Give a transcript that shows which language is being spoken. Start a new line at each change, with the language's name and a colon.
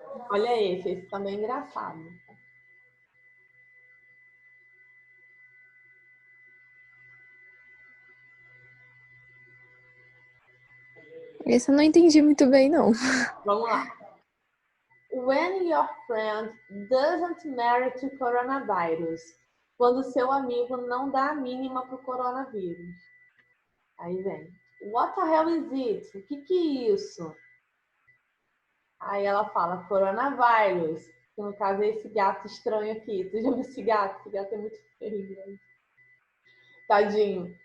Portuguese: Olha esse também é engraçado. Esse eu não entendi muito bem, não. Vamos lá.
English: When your friend doesn't marry to coronavirus.
Portuguese: Quando seu amigo não dá a mínima pro coronavírus. Aí vem.
English: What the hell is it?
Portuguese: O que é isso? Aí ela fala coronavirus. Que no caso é esse gato estranho aqui. Tu já viu esse gato? Esse gato é muito feio. Né? Tadinho.